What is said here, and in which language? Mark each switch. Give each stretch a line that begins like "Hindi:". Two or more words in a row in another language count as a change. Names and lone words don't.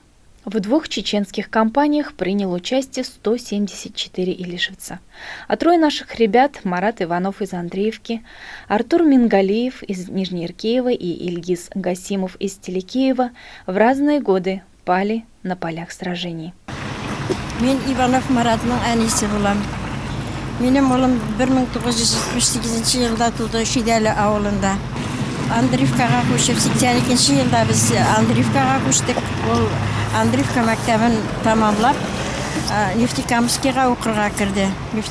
Russian: В 2 чеченских кампаниях принял участие 174 илишевца. А 3 наших ребят, Марат Иванов из Андреевки, Артур Мингалиев из Нижнеиркеева и Ильгиз Гасимов из Телекеева, в разные годы пали на полях сражений.
Tatar: Мен Иванов Маратның әнисе булам. Минем улым 1978 елда туды Шидәле авылында. Андреевкага күчеп 82 елда без Андреевкага күчтек. Ул Андреевка мәктәбен тамамлап, Нефтекамскига укырга кирде.